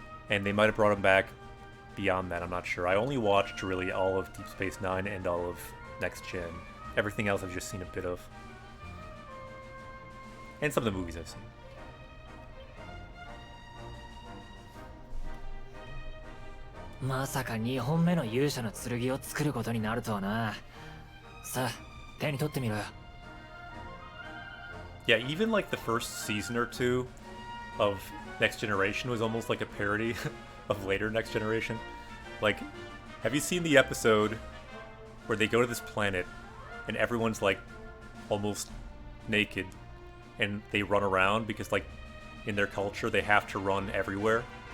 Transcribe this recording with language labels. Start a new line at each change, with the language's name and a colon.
English: And they might have brought them back beyond that, I'm not sure. I only watched really all of Deep Space Nine and all of Next Gen. Everything else I've just seen a bit of. And some of the movies I've seen.
Japanese: まさか2本目の勇者の剣を作ることになるとはな。さあ、手に取ってみろよ。
English: Yeah, even like the first season or two of Next Generation was almost like a parody of later Next Generation. Like, have you seen the episode where they go to this planet and everyone's like almost naked and they run around because like in their culture they have to run everywhere?